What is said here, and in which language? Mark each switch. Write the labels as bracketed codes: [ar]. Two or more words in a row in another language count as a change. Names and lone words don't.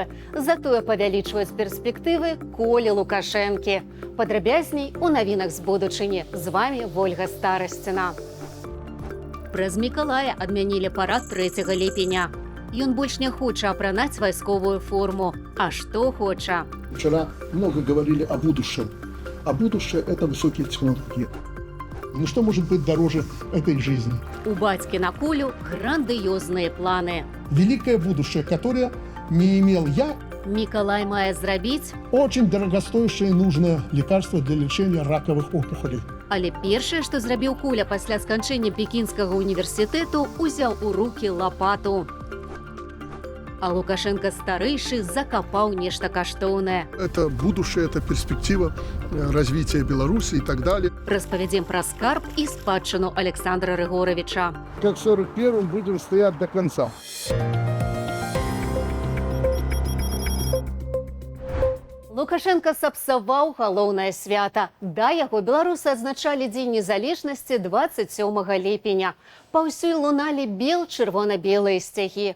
[be] Затое павялічваюць перспектывы Колі Лукашэнкі. Падрабязней у навінах з будучыні. З вамі Вольга Старасціна. Праз Мікалая адмянілі парад 3 ліпеня. Ён больш не хоча апранаць вайсковую форму. А што хоча? [ru] Вчера много говорили о будущем. А будущее – это высокие технологии. Ну что может быть дороже этой жизни? [be] У бацькі на Колю грандыёзныя планы. [ru] Великое будущее, которое не имел я. [be] Мікалай мае зрабіць, [ru] Очень дорогостоящее и нужное лекарство для лечения раковых опухолей. [be] але першае, што зрабіў Коля пасля сканчэння Пекінскага універсітэту, узяў у рукі лапату. А Лукашенко старэйшы закапаў нешта каштоўнае. [ru] Это будущее, это перспектива развития Беларуси и так далее. [be] Распавядзем пра скарб і спадчыну Александра Рыгоровича. [ru] Как в 41-м будем стоять до конца. [be] Лукашенко сапсаваў галоўнае свята. Да яго беларусы адзначалі Дзень незалежнасці 27 ліпеня. Паўсюль луналі бел-чырвона-белыя сцягі.